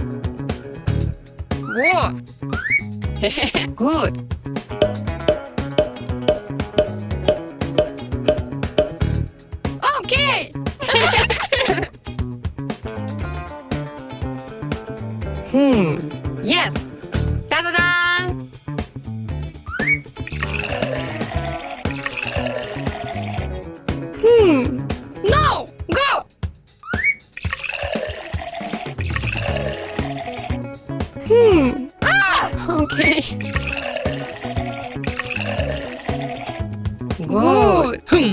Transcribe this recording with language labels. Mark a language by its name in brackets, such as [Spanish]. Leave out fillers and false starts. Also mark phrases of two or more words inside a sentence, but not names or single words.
[English] What? Good. Okay! Yes! Ta-da-da! No! Go! Okay. Good.